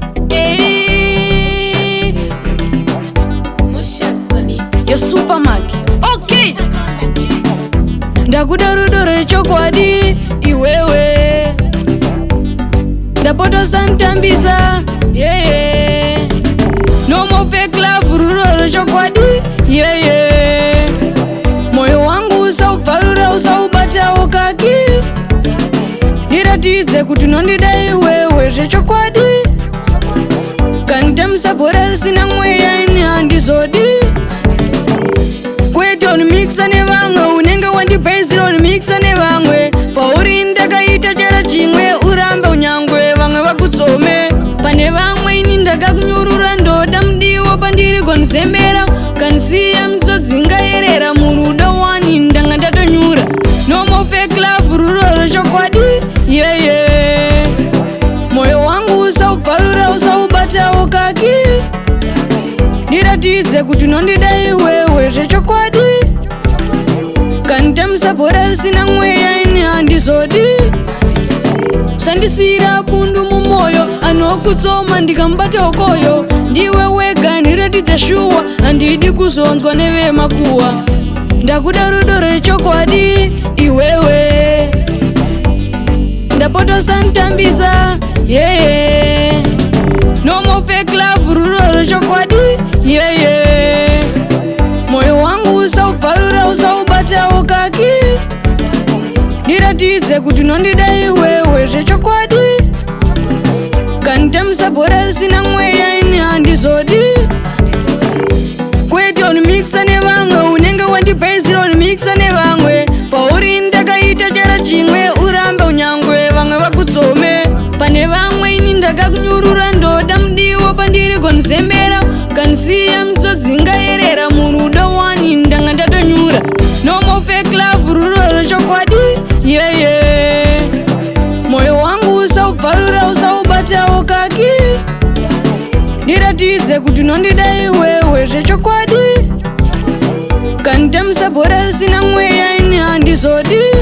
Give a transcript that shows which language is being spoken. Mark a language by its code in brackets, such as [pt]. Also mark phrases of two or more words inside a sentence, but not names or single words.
[en] Eh. Yo, Supermark. Okay. [sn] Ndakuda rudo rwechokwadi, iwewe. Ndapota usanditambisa, [en] yeah, yeah. No more fake love, [sn] rudo rwechokwadi, [en] yeah, yeah. [sn] Moyo wangu usaubvarura, usaubatawo kaki. Ndiratidze kuti unondida iwewe zvechokwadi. Kanditamisa bhora risina mweya, ini handizodi. Kwete unimikisa nevamwe, unenge wandibhezira, unimikisa nevamwe. Pauri ndakaita chero chimwe, urambe unyangwe, vamwe vakutsome. Pane vamwe ini ndakakunyurura, ndoda mudiwo pandiri konzembera. Kanisiya misodzi ingayerera, murudo wani ndanga ndatonyura. [en] No more fake love, [sn] rudo rwechokwadi, [en] yeah, yeah. [sn] Moyo wangu usaubvarura, usaubatawo kaki. Ndiratidze kuti unondida iwewe zvechokwadi. Kanditamisa bhora risina mweya, ini handizodi. Sandisira bundu mumoyo, anokutsoma ndikamubata okoyo. Ndiwe wega, ndiratidze shuwa, handidi kuzonzwa nevemakuwa. Ndakuda rudo rwechokwadi, iwewe. Ndapota usanditambisa, [en] yeah, yeah. No more fake love, [sn] rudo rwechokwadi, [en] yeah, yeah. [sn] Moyo wangu usaubvarura, usaubatawo kaki. Ndiratidze kuti unondida iwewe zvechokwadi. Kanditamisa bhora risina mweya, ini handizodi. Kwete unimikisa nevamwe, unenge wandibhezira, unimikisa nevamwe. Pauri ndakaita chero chimwe, urambe unyangwe, vamwe vakutsome. Pane vamwe ini ndakakunyurura, ndoda mudiwo pandiri konzembera. Kanisiya misodzi ingayerera, murudo wani ndanga ndatonyura. [en] No more fake love, [sn] rudo rwechokwadi, [en] yeah, yeah. [sn] Moyo wangu usaubvarura, usaubatawo kaki. Ndiratidze kuti unondida iwewe zvechokwadi. Kanditamisa bhora risina mweya, ini handizodi.